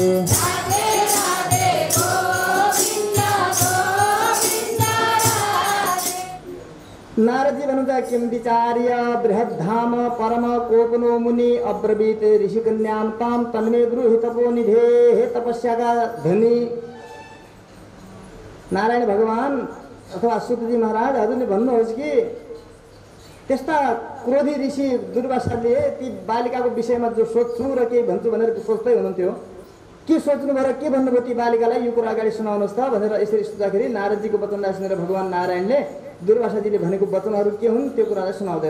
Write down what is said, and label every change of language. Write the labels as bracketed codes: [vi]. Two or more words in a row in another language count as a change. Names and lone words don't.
[sa] नारदजी भन्नुहुन्छ किं विचार्य बृहद्धाम परम कोपनो मुनि अब्रवीत ऋषिकन्यां तां तन्मे ब्रूहि तपोनिधे। [ne] हे तपस्याका धनी नारायण भगवान अथवा सुतजी महाराज, हजुरले भन्नुहोस् कि त्यस्ता क्रोधी ऋषि दुर्वासाले ती बालिकाको विषयमा जो सोध्छु र के भन्छु भनेर सोच्दै हुनुहुन्थ्यो, के सोच्नु भएर के भन्नुभयो ती बालिकालाई, यो कुरा अगाडि सुनाउनुहोस् त भनेर यसरी सोच्दाखेरि नारदजीको वचनलाई सुनेर भगवान नारायणले दुर्वासाजीले भनेको वचनहरू के हुन् त्यो कुरालाई सुनाउँदैन।